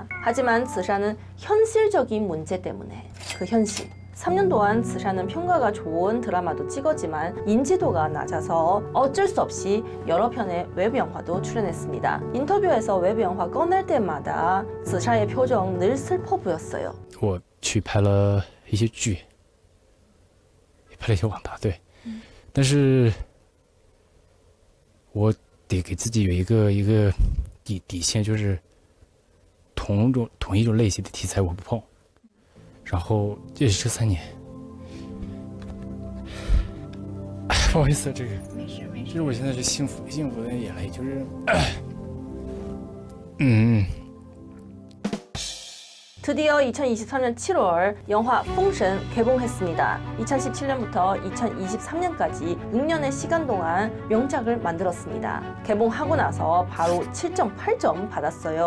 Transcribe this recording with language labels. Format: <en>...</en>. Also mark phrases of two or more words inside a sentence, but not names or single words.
<ko>하지만 스샤는 현실적인 문제 때문에 그 현실 3년 동안 스샤는 평가가 좋은 드라마도 찍었지만 인지도가 낮아서 어쩔 수 없이 여러 편의 웹 영화도 출연했습니다. 인터뷰에서 웹 영화 꺼낼 때마다 스샤의 표정 늘 슬퍼 보였어요.</ko> <zh>我去拍了一些剧，也拍了一些网大，对，但是我得给自己有一个底线，就是同一种类型的题材我不碰。然后这是3年，不好意思，这个没事，这是我现在是幸福的眼泪，就是</zh> <ko>드디어 2023년 7월 영화 풍선 개봉했습니다. 2017년부터 2023년까지 6년의 시간 동안 명작을 만들었습니다. 개봉하고 나서 바로 7.8점 받았어요.</ko>